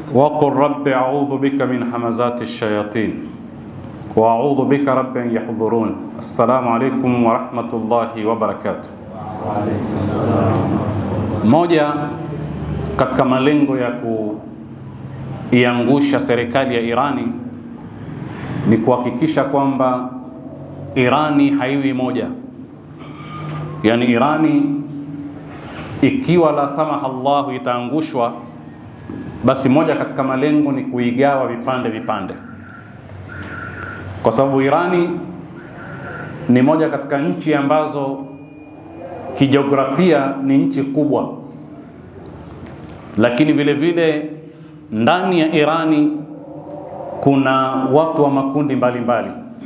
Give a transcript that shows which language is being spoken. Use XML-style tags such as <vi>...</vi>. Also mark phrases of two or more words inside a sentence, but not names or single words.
<ar>وقل رب أعوذ بك من همزات الشياطين وأعوذ بك رب أن يحضرون. السلام عليكم ورحمة الله وبركاته.</ar> <sw>Moja katika malengo ya kuiangusha serikali ya Irani ni kuhakikisha kwamba Irani haiwi moja. Yani Irani ikiwa</sw> <ar>لا سمح الله</ar> <sw>itaangushwa, basi moja katika malengo ni kuigawa vipande vipande, kwa sababu Irani ni moja katika nchi ambazo kijiografia ni nchi kubwa, lakini vile vile ndani ya Irani kuna watu wa makundi mbalimbali mbali.</sw>